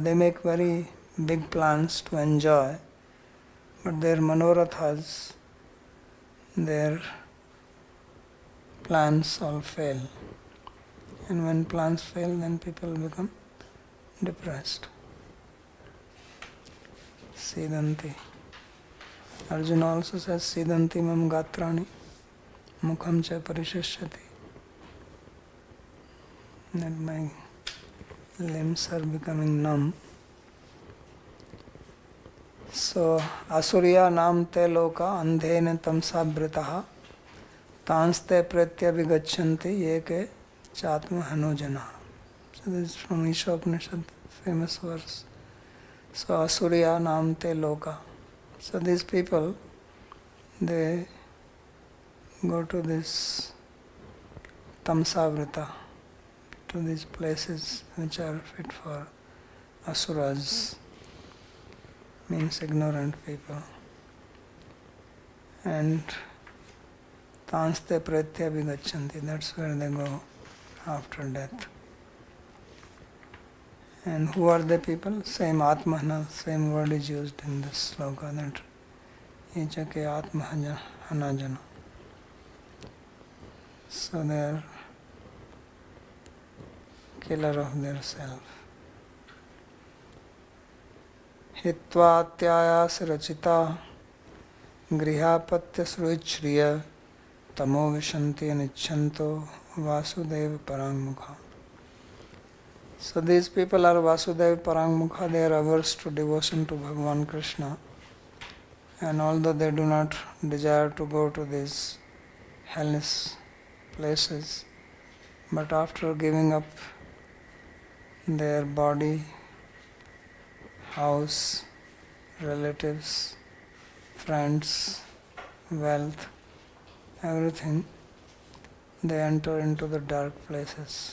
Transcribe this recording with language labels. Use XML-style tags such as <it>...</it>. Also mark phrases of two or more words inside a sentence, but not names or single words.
<en>They make very big plans to enjoy, but their manorathas, their plans all fail. And when plans fail, then people become depressed. Sidanti. Arjuna also says,</en> <sa>Sidanti mam gatrani, mukham cha parishishyati.</sa> <en>That my limbs are becoming numb. So,</en> <sa>Asuriya nam te loka andhene tamsa britaha tanste pretya vigachanti yeke chatma hanojana.</sa> <en>So this is from Ishopanishad, famous verse.</en> <sa>So Asuriya nam te loka.</sa> <en>So these people, they go to this tamsavrita, to these places which are fit for asuras, means ignorant people.</en> <sa>And tanste pretya vigachanti,</sa> <en>that's where they go after death. And who are the people? Same Atmahana, same word is used in this sloka, that</en> <sa>Ichake Atmahanajana.</sa> <en>So they are killer of their self.</en> <sa>Hitvatyayas rachita grihapatya sruichriya tamo vishanti anichanto vasudeva parangmukha.</sa> <en>So these people are</en> <sa>Vasudeva Parangmukha,</sa> <en>they are averse to devotion to Bhagavan Krishna. And although they do not desire to go to these hellish places, but after giving up their body, house, relatives, friends, wealth, everything, they enter into the dark places.</en>